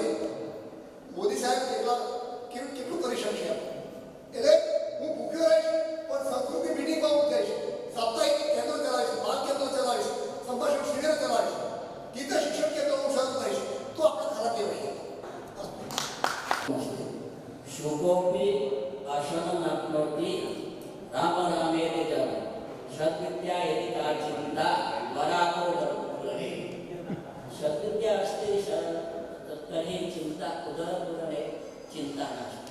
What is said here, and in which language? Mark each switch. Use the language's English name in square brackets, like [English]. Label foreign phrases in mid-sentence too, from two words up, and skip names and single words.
[Gujarati] મોદી સાહેબ કેટલું કરી શકશે? એટલે હું ભૂખ્યો રહીશ પણ સંસ્કૃતિ મિટિંગમાં હું જઈશ, સાપ્તાહિક કેન્દ્ર ચલાવીશ, બાળ કેન્દ્ર ચલાવીશ, સંભાષણ શિબિર ચલાવીશ, ગીત શિક્ષણ કેન્દ્ર હું શરૂ કરીશ, તો આપણે ખરા કહેવાય. [Sanskrit] शुकोपि आशनं नाप्नोति राम नामेति जपः सद्विद्या यदि का चिन्ता वराको उदरपूरणे. सद्विद्या अस्ति तर्हि चिन्ता उदरपूरणे चिन्ता नास्ति.